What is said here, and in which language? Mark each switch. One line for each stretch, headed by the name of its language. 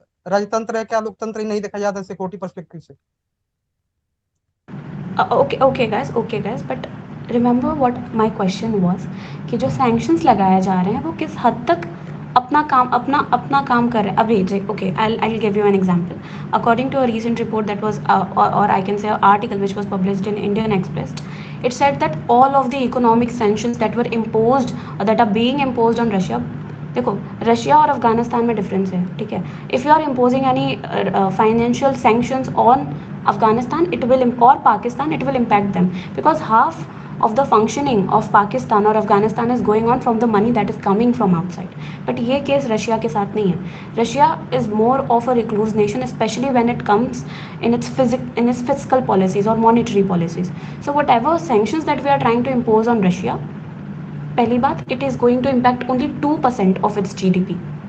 Hindi: राजतंत्र है क्या, लोकतंत्र ही नहीं देखा जाता सिक्योरिटी परस्पेक्टिव से।
English: okay guys, but remember what my question was,
Hindi: कि जो सैंक्शंस लगाए जा रहे हैं वो किस हद तक अपना काम कर रहे हैं अभी।
English: Okay, I give you an example. According to a recent report that was, or I can say an article which was published in Indian Express, it said that all of the economic sanctions that were imposed, that are being imposed on Russia,
Hindi: देखो, Russia और अफगानिस्तान में difference है, ठीक है?
English: If you are imposing any financial sanctions on Afghanistan, it will, or Pakistan, it will impact them, because half of the functioning of Pakistan or Afghanistan is going on from the money that is coming from outside.
Hindi: But ये case Russia के साथ नहीं है।
English: Russia is more of a recluse nation, especially when it comes in its fiscal policies or monetary policies. So whatever sanctions that we are trying to impose on Russia,
Hindi: पहली बात,
English: it is going to impact only 2% of its GDP.